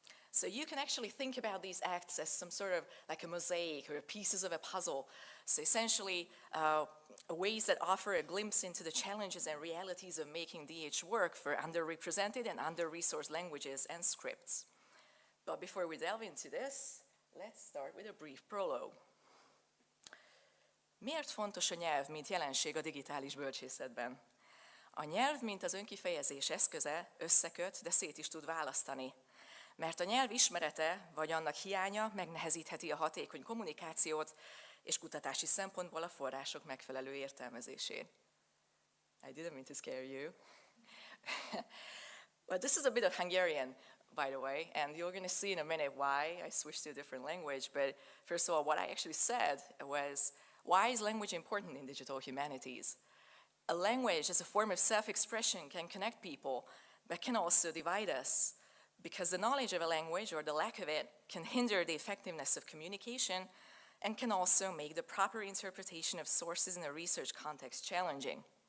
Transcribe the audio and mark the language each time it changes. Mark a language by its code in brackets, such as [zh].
[en] So you can actually think about these acts as some sort of like a mosaic or pieces of a puzzle. So essentially ways that offer a glimpse into the challenges and realities of making DH work for underrepresented and under-resourced languages and scripts. But before we delve into this, let's start with a brief prologue. [hu] Miért fontos a nyelv, mint jelenség a digitális bölcsészetben? A nyelv, mint az önkifejezés eszköze, összeköt, de szét is tud választani. Mert a nyelv ismerete, vagy annak hiánya megnehezítheti a hatékony kommunikációt, és kutatási szempontból a források megfelelő értelmezését. [en] I didn't mean to scare you. But this is a bit of Hungarian, by the way, and you're going to see in a minute why I switched to a different language. But first of all, what I actually said was, why is language important in digital humanities? A language as a form of self-expression can connect people, but can also divide us, because the knowledge of a language, or the lack of it, can hinder the effectiveness of communication and can also make the proper interpretation of sources in a research context challenging.